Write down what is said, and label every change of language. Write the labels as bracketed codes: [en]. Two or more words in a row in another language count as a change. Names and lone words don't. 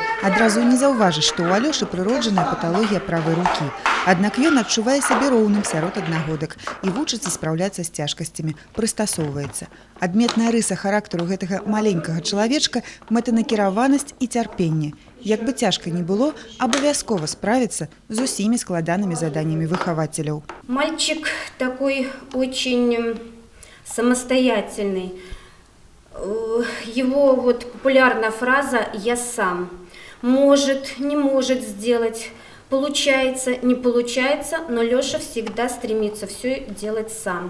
[be] Адразу не заўважыш, што ў Алёшы прыроджаная паталогія правай рукі. Аднак ён адчувае сябе роўным сярод аднагодак і вучыцца спраўляцца з цяжкасцямі, прыстасоўваецца. Адметная рыса характару гэтага маленькага чалавечка – мэтанакіраванасць і цярпенне. Як бы цяжка ни было, абавязкова справиться с усими складанными заданиями выхователей. [ru] Мальчик такой очень самостоятельный. Его популярная фраза «я сам». Может, не может сделать, получается, не получается, но Лёша всегда стремится все делать сам.